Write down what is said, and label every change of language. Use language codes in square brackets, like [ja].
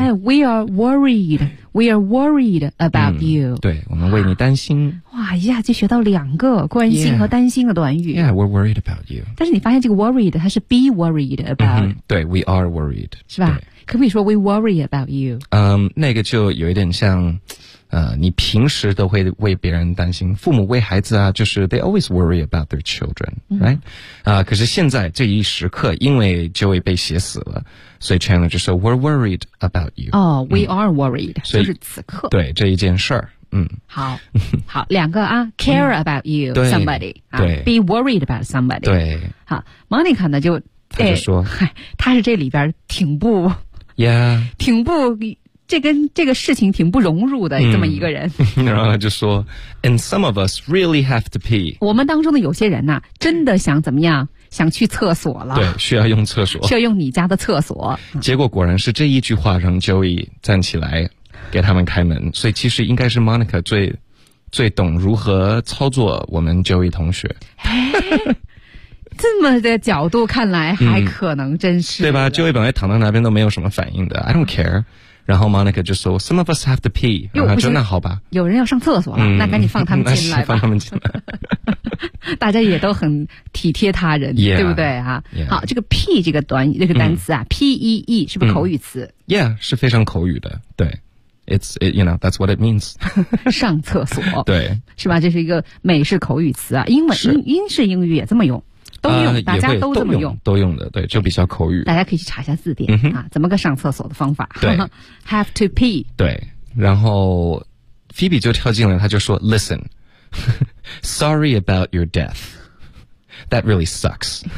[en] 哎 ，We are worried， We are worried about you。 [zh] 对，我们为你担心。哇，一下就学到两个关心和担心的短语。 [en] Yeah, we're worried about you。 [zh] 但是你发现这个 worried 它是 be worried about。 [en] 对 ，We are worried， [zh] 是吧？可不可以说 [en] we worry about you？ [zh] 那个就有一点像，你平时都会为别人担心，父母为孩子啊，就是 [en] they always worry about their children， right？ [zh] 可是现在这一时刻，因为 Joey 被写死了，所以 Chandler 就说 [en] we're worried about you。哦 ，we are worried， [zh] 就是此刻，对这一件事儿。好，好，两个啊 [en] ，care about you somebody， [zh] 对 [en] ，be worried about somebody， [zh] 对。好 ，Monica 呢就他就说，嗨，他是这里边挺不。 [en] Yeah. [zh] 挺不这跟这个事情挺不融入的这么一个人。然后他就说 [en] ,and some of us really have to pee. [zh] 我们当中的有些人呢、啊、真的想怎么样想去厕所了。对需要用厕所。需要用你家的厕所。结果果然是这一句话让 Joey 站起来给他们开门。所以其实应该是 Monica 最懂如何操作我们 Joey 同学。这么的角度看来还可能真是。对吧 ,Joey 本来躺到那边都没有什么反应的 , [en] I don't care. [zh] 然后 Monica 就说 , [en] some of us have to pee. [zh] 然后就那好吧。有人要上厕所了、那赶紧放他们进来吧。放他们进来。大家也都很体贴他人 [en] yeah, [zh] 对不对、啊 [en] yeah. [zh] 好这个 pee 这个短语这个单词啊 ,pee, 是不是口语词 [en] ,yeah, [zh] 是非常口语的对。 [en] It's you know, that's what it means. [zh] 上厕所。对。是吧这是一个美式口语词啊英文英式英语也这么用。都用、大家都这么用都用的对就比较口语大家可以去查一下字典、啊、怎么个上厕所的方法对 [en] have to pee [zh] 对然后 Phoebe 就跳进来他就说 [en] listen sorry about your death that really sucks